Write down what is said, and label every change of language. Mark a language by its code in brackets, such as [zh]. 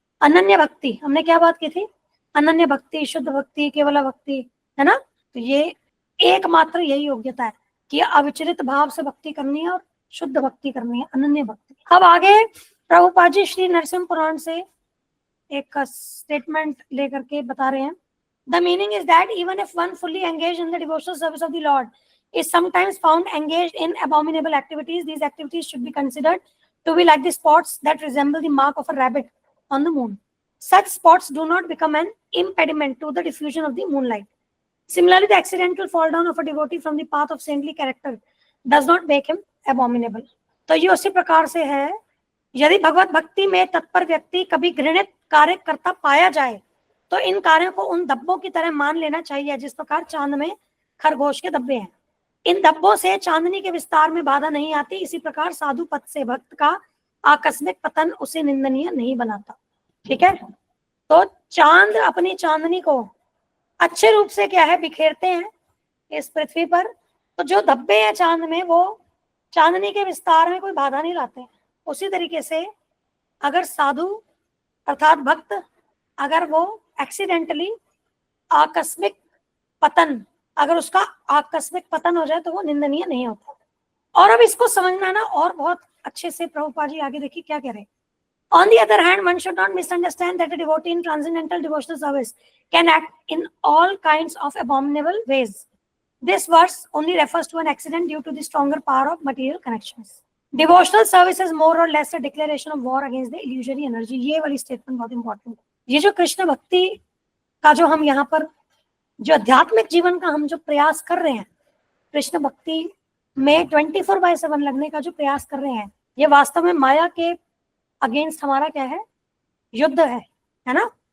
[hi] अनन्य भक्ति, हमने क्या बात की थी? अनन्य भक्ति, शुद्ध भक्ति, केवल भक्ति, है ना। तो ये एकमात्र यही योग्यता है कि अविचलित भाव से भक्ति करनी है और शुद्ध भक्ति करनी है, अनन्य भक्ति। अब आगे प्रभुपाद जी श्री नरसिंह पुराण से एक स्टेटमेंट लेकर के बता रहे हैं। [en] The meaning is that even if one fully engaged in the devotional service of the Lord is sometimes found engaged in abominable activities, these activities should be considered to be like the spots that resemble the mark of a rabbit on the moon. Such spots do not become an impediment to the diffusion of the moonlight. Similarly, the accidental fall down of a devotee from the path of saintly character does not make him abominable. [hi] तो ये उसी प्रकार से है, यदि भगवत भक्ति में तत्पर व्यक्ति कभी घृणित कार्य करता पाया जाए तो इन कार्यों को उन धब्बों की तरह मान लेना चाहिए जिस प्रकार चांद में खरगोश के धब्बे हैं। इन धब्बों से चांदनी के विस्तार में बाधा नहीं आती। इसी प्रकार साधु पथ से भक्त का आकस्मिक पतन उसे निंदनीय नहीं बनाता, ठीक है। तो चांद अपनी चांदनी को अच्छे रूप से क्या है, बिखेरते हैं इस पृथ्वी पर। तो जो धब्बे हैं चांद में, वो चांदनी के विस्तार में कोई बाधा नहीं लाते। उसी तरीके से अगर साधु अर्थात भक्त, अगर वो एक्सीडेंटली आकस्मिक पतन, अगर उसका आकस्मिक पतन हो जाए तो वो निंदनीय नहीं होता। और अब इसको समझना ना और बहुत अच्छे से प्रभुपाद जी आगे देखिए क्या कह रहे हैं। [en] On the other hand, one should not misunderstand that a devotee in transcendental devotional service can act in all kinds of abominable ways. This verse only refers to an accident due to the stronger power of material connections. Devotional service is more or less a declaration of war against the illusory energy. [hi] ये वाली statement बहुत important है। ये जो कृष्ण भक्ति का जो हम यहाँ पर जो आध्यात्मिक जीवन का हम जो प्रयास कर रहे हैं, कृष्ण भक्ति में 24/7 लगने का जो प्रयास कर रहे हैं, ये वास्तव में माया के अगेंस्ट हमारा क्या है, युद्ध है ना।